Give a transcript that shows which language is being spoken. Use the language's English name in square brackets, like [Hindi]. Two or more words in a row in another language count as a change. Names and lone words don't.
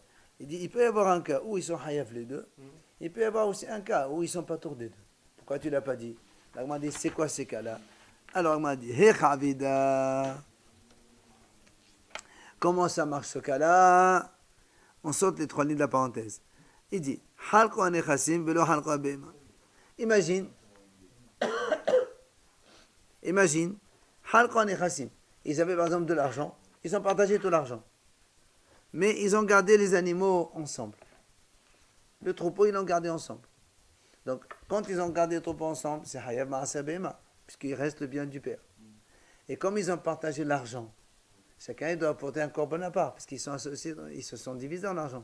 [French] Il dit, il peut y avoir un cas où ils sont Hayab les deux, il peut y avoir aussi un cas où ils sont Pato des deux. Pourquoi tu ne l'as pas dit? Là, on m'a dit, c'est quoi ces cas-là? Alors on m'a dit, He Chavida. Comment ça marche ce cas-là? On saute les trois lignes de la parenthèse. Il dit, [Hebrew] חלקו הנכסים ולא חלקו הבהמה. Imagine, חלקו הנכסים. [French] Ils avaient par exemple de l'argent, ils ont partagé tout l'argent. Mais ils ont gardé les animaux ensemble. Le troupeau, ils l'ont gardé ensemble. Donc, quand ils ont gardé le troupeau ensemble, c'est [Hebrew] חייב מעשר בהמה, [French] puisqu'il reste le bien du père. Et comme ils ont partagé l'argent, chacun doit apporter un korban à part, parce qu'ils sont associés, ils se sont divisés dans l'argent.